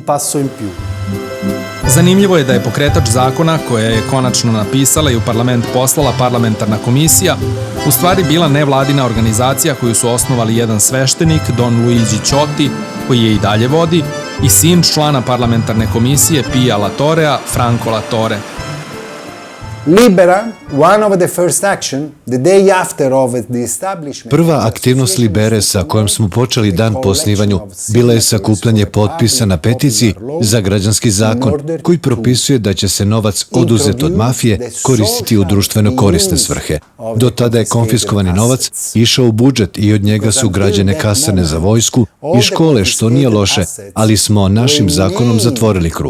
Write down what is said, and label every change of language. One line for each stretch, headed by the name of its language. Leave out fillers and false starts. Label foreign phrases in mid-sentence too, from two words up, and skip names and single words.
Bosnian: Zanimljivo je da je pokretač zakona, koja je konačno napisala i u parlament poslala parlamentarna komisija, u stvari bila nevladina organizacija koju su osnovali jedan sveštenik, Don Luigi Ciotti, koji je i dalje vodi, i sin člana parlamentarne komisije Pia La Torrea, Franco La Torre.
English: Libera, one of the first action, the day after of the establishment.
Bosnian: Prva aktivnost Libere sa kojom smo počeli dan po osnivanju bila je sakupljanje potpisa na peticiji za građanski zakon koji propisuje da će se novac oduzet od mafije koristiti u društveno korisne svrhe. Do tada je konfiskovani novac išao u budžet i od njega su građene kasarne za vojsku i škole, što nije loše, ali smo našim zakonom zatvorili krug.